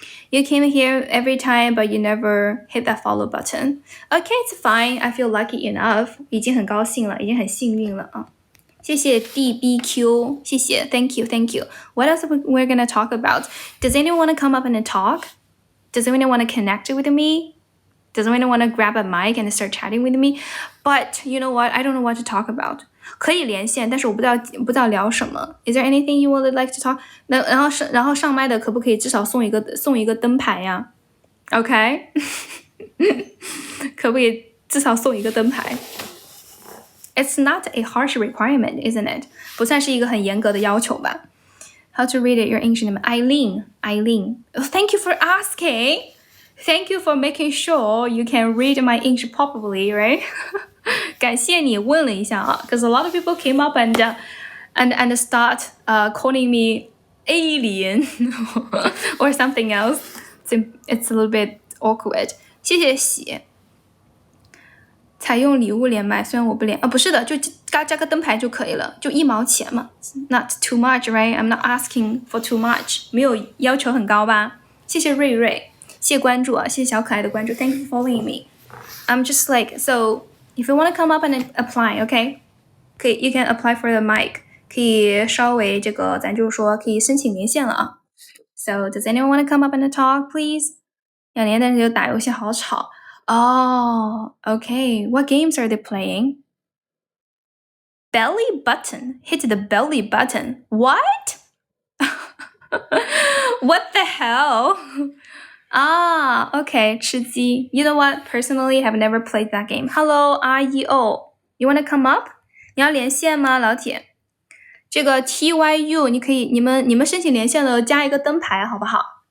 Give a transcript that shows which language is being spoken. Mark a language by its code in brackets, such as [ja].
[en] You came here every time, but you never hit that follow button. Okay, it's fine. I feel lucky enough. [zh] 已经很高兴了，已经很幸运了啊！谢谢 DBQ， 谢谢 [en] ，Thank you. What else we're gonna talk about? Does anyone want to come up and talk? Does anyone want to connect with me? Does anyone want to grab a mic and start chatting with me? But you know what? I don't know what to talk about. [zh] 可以连线，但是我不知道聊什么。 [en] Is there anything you would like to talk? [zh] 然后上麦的可不可以至少送一个灯牌呀 ？OK？可不可以至少送一个灯牌 ？ [en] It's not a harsh requirement, isn't it? [zh] 不算是一个很严格的要求吧 ？ [en] How to read your English name? Aileen. Oh, thank you for asking. Thank you for making sure you can read my English properly, right? [zh] 感谢你问了一下啊 [en] ，because a lot of people came up and start calling me alien or something else. So it's a little bit awkward. [zh] 谢谢喜。采用礼物连麦，虽然我不连啊，不是的，就加个灯牌就可以了，就1毛钱嘛 ， [en] not too much, right? I'm not asking for too much， [zh] 没有要求很高吧？谢谢瑞瑞。谢谢关注啊，谢谢小可爱的关注 ， [en] Thank you for following me. I'm just like so. If you want to come up and apply, okay? [zh] 可以 [en] ，you can apply for the mic. [zh] 可以稍微这个，咱就是说可以申请连线了啊。 [en] So does anyone want to come up and talk, please? [zh] 要连但是就打游戏好吵哦。 [en] Okay, what games are they playing? Belly button. Hit the belly button. What? What the hell? Okay, 吃鸡。You know what? Personally, have never played that game. Hello, REO. You want to come up? [zh] 你要连线吗，老铁？这个 TYU， 你可以，你们申請連線了，加一個燈牌好不好？